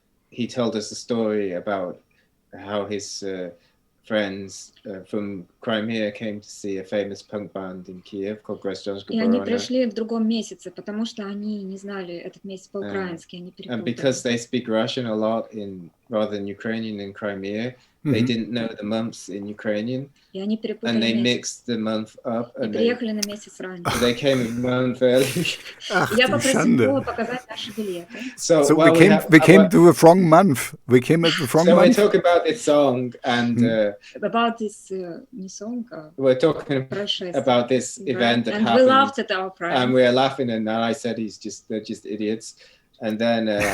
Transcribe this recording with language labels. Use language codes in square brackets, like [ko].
[en] He told us a story about how his friends from Crimea came to see a famous punk band in Kiev called Гражданская [ru] оборона. И они оборона. пришли в другом месяце, потому что они не знали этот месяц по-украински, они перепутали. [en] And because they speak Russian a lot rather than Ukrainian in Crimea, they didn't know the months in Ukrainian. [ru] И они перепутали [en] and they [ru] месяц. [en] mixed the month up. [ru] И приехали на месяц раньше. [en] So they came a month early. [ru] Я попросила показать наши билеты. [en] So we came to the wrong month. We came at the wrong month. So we talk about this song and about this не song. We're talking about this event that happened. And we laughed at our friends. And we were laughing, and I said they're just idiots. And then